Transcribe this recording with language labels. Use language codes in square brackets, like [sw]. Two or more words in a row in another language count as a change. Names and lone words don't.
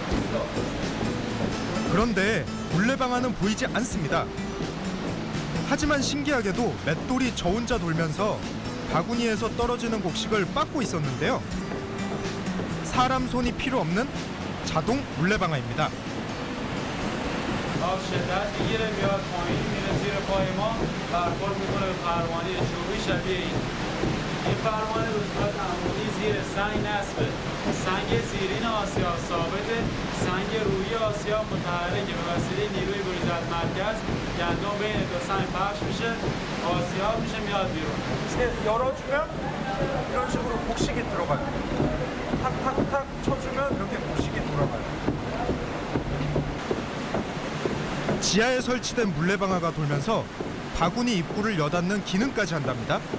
[ko] 그런데 물레방아는 보이지 않습니다. 하지만 신기하게도 맷돌이 저 혼자 돌면서 바구니에서 떨어지는 곡식을 빻고 있었는데요. 사람 손이 필요 없는 자동 물레방아입니다. [fa] شدت میگیره میاد پایین میره زیر پای ما برخورد میکنه به پروانه چوبی شبیه این پروانه به صورت عمودی زیر سنگ نصبه سنگ زیرین آسیا ثابته سنگ روی آسیا متحرکه به وسیله نیروی بریز از مرکز گندم بین دو سنگ پخش میشه آسیا میشه میاد بیرون [ko] 이렇게 열어주면 이런 식으로 곡식이 들어가요. 탁탁탁 쳐주면 이렇게 곡식이 돌아가요. 지하에 설치된 물레방아가 돌면서 바구니 입구를 여닫는 기능까지 한답니다.